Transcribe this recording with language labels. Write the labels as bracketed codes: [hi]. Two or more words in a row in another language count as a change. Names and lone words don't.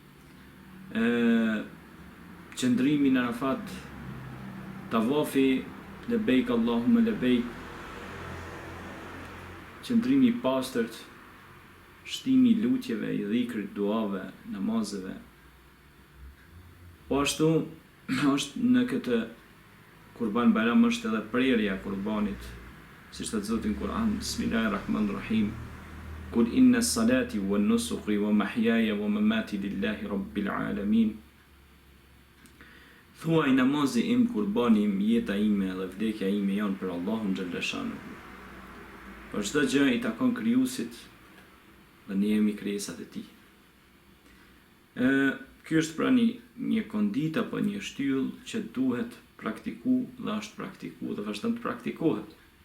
[sq] qëndrimi në Arafat, tavafi, [ar] لبيك اللهم لبيك, [sq] qëndrimi i pastërt, shtimi i lutjeve, i dhikrit, duave, namazeve. Po ashtu është në këtë Kurban Bayram është edhe prerja e kurbanit, siç thot Zoti në Kur'an, Bismillahirrahmanirrahim. [ar] قل إن صلاتي ونسكي ومحياي ومماتي لله رب العالمين. [sq] Thuaj, namazi im, kurbani im, jeta ime dhe vdekja ime janë për Allahun Xheleshanuhu. Për çdo gjë i takon krijuesit dhe ne jemi krijesat e tij. Ky është pra një kondit apo një shtyllë që duhet praktiku dhe është praktiku dhe vazhdon të praktikohet.